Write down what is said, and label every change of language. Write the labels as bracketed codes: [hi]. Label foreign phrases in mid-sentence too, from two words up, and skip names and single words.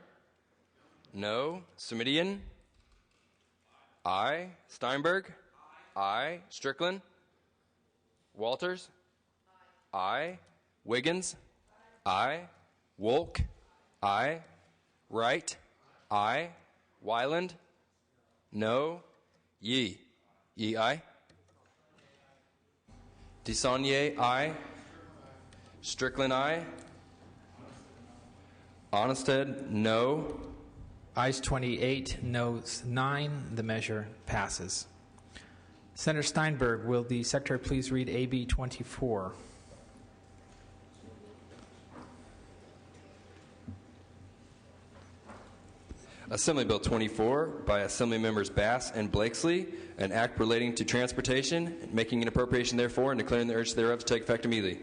[en] No. Semidian. Aye. Steinberg. Aye. Strickland. Walters. Aye. Wiggins. Aye. Wolk. Aye. Wright. Aye. Wyland. No. Yee. Yee, aye. Desaulnier, aye. Strickland, aye. Onnested, no. Ayes 28, noes 9. The measure passes. Senator Steinberg, will the Secretary please read AB 24? Assembly Bill 24 by Assembly Members Bass and Blakesley, an act relating to transportation, making an appropriation therefore, and declaring the urgency thereof to take effect immediately.